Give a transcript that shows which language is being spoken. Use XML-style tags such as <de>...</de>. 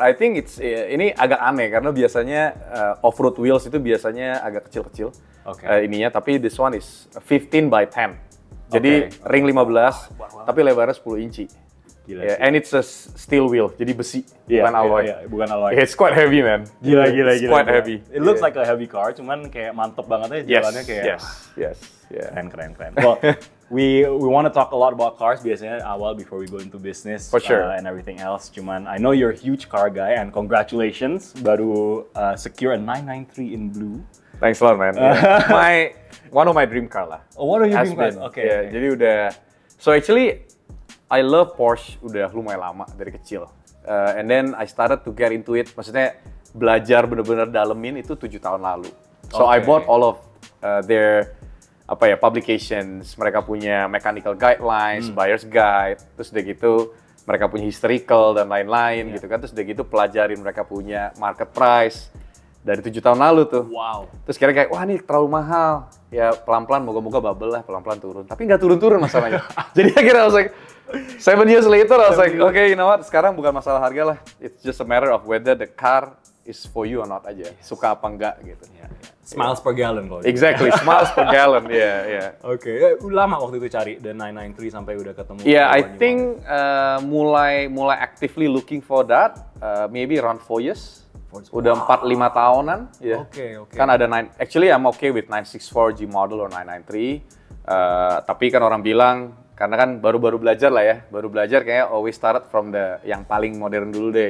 <en>I think</en> <id>ini agak aneh karena biasanya off-road wheels itu biasanya agak kecil-kecil. Ininya, tapi</id> <en>this one is 15 by 10.</en> <id>Jadi ring 15, tapi lebarnya 10 inci. Gila</id> <en>yeah, and it's a steel wheel,</en> <id>jadi besi, bukan alloy. Bukan alloy.</id> <en>It's quite heavy, man.</en> <id>Gila.</id> <en>It's quite heavy. It looks like a heavy car,</en> <id>cuman kayak mantep banget aja jalannya kayak.</id> <en>Yes.</en> <id>Keren.</id> <en>Well, we want to talk a lot about cars</en> <id>biasanya awal</id> <en>before we go into business. For sure. And everything else.</en> <id>Cuman</id> <en>I know you're a huge car guy, and congratulations</en> <id>baru</id> <en>secure a 993 in blue. Thanks a lot, man. One of my dream car lah. Oh, one of your dream cars? Okay.</en> <id>Jadi udah.</id> <en>So actually, I love Porsche</en> <id>udah lumayan lama dari kecil.</id> <en>And then I started to get into it.</en> <id>Maksudnya belajar bener-bener dalemin itu 7 tahun lalu.</id> <en>So I bought all of their publications.</en> <id>Mereka punya mechanical guidelines, buyer's guide. Terus udah gitu mereka punya historical dan lain-lain gitu kan. Terus udah gitu pelajarin mereka punya market price dari 7 tahun lalu tuh.</id> <en>Wow.</en> <id>Terus kira-kira wah ini terlalu mahal. Ya pelan-pelan moga-moga bubble lah, pelan-pelan turun. Tapi nggak turun-turun masalahnya. Jadi akhirnya</id> <en>I was like 7 years later, I was like, okay, you know what?</en> <id>Sekarang bukan masalah harga lah.</id> <en>It's just a matter of whether the car is for you or not</en> <id>aja. Suka apa enggak gitu.</id> <en>Smiles per gallon</en> <id>kalau.</id> <en>Exactly, smiles per gallon. Yeah. Okay.</en> <id>Lama waktu itu cari the 993 sampai udah ketemu.</id> <en>Yeah, I think</en> <id>mulai</id> <en>actively looking for that maybe around 4 years.</en> <id>Udah 4-5 tahunan. Yeah.</id> <en>Okay.</en> <id>Kan ada</id> <en>actually I'm okay with 964 G model or 993.</en> <id>Tapi kan orang bilang karena kan baru belajar lah ya, kayak</id> <en>always start from</en> <id>yang paling modern dulu deh.</id>